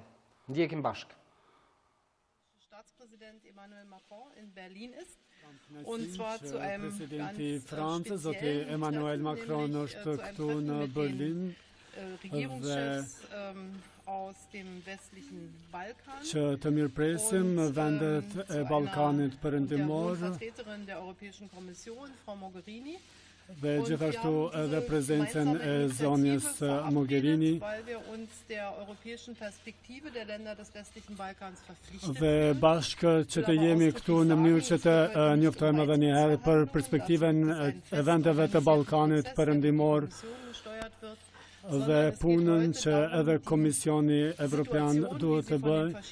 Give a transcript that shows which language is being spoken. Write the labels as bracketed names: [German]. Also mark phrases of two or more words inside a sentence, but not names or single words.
[German] Die im Bașc. Staatspräsident Emmanuel Macron in Berlin ist. Und zwar zu einem [Romanian] Presidenti Franței, Emmanuel Macron, în Berlin, [German] Regierungschefs aus dem westlichen Balkan. [Albanian] Që të mirëpresim vendet e Ballkanit Perëndimor [German] Der Europäischen Kommission, Frau Mogherini. [Albanian] Dhe gjithashtu edhe prezencën e zonjës Mogherini dhe bashkë që të jemi këtu në mënyrë që të njoftojmë edhe një herë për perspektiven e vendeve të Ballkanit Perëndimor dhe punën që edhe Komisioni Evropian duhet të bëjë